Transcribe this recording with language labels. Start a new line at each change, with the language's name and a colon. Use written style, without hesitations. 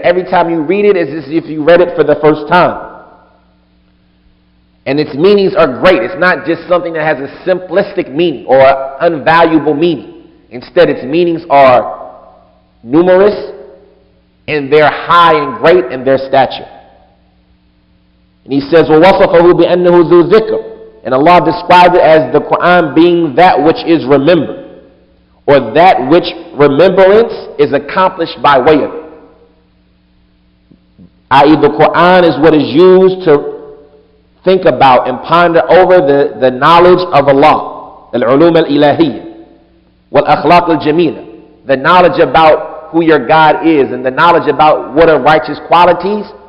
English: Every time you read it, it's as if you read it for the first time. And its meanings are great. It's not just something that has a simplistic meaning or an unvaluable meaning. Instead, its meanings are numerous and they're high and great in their stature. And he says,
Arabic: وَوَصَفَهُ بِأَنَّهُ ذُو ذِكْرٍ.
English: And Allah described it as the Quran being that which is remembered, or that which remembrance is accomplished by way of it. I.e., the Quran is what is used to think about and ponder over the knowledge of Allah,
Arabic: al-ulum al-ilahiyya, wal-akhlaq al-jamila,
English: the knowledge about who your God is and the knowledge about what are righteous qualities.